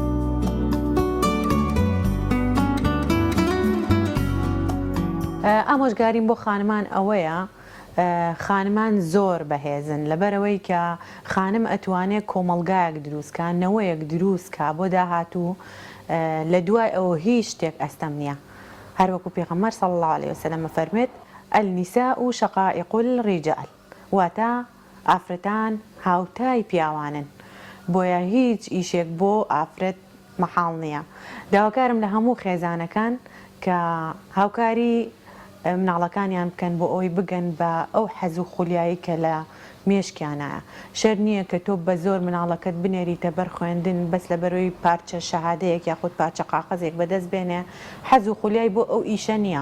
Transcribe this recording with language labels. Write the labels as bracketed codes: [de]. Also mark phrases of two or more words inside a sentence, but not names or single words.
[ckb] ئامۆژگاریم بۆ خانمان ئەوەیە خانمان زۆر بەهێزن لەبەرەوەی کە خانم ئەتوانێت کۆمەلگایەک دروستکە نەوەیەک دروستکە بۆ داهاتوو لە دوای ئەوە هیچ شتێک ئەستەم نییە هەروەکو پێغەمبەر [ar] صلی الله عليه وسلم [ckb] فەرمێت [ar] النساء شقائق الرجال [ckb] واتە ئافرەتان هاوتای پیاوانن بۆیە هیچ ئیشێک بۆ ئافرەت مەحاڵ نییە داواکارم لە هەموو خێزانەکان کە هاوکاری مناڵەکانیان بکەن بۆ ئەوی بگەن بە ئەو حەز و خولیایی کە لە مێشکیانایە شەر نییە کە تۆ بە زۆر مناڵەکەت بنێریتە بەر خوێندن بەس لە بەرەوەی پارچە شەهادەیەک یاخود پارچە قاقەزێک بەدەست بێنێ حەز و خولیای بۆ ئەو ئیشە نییە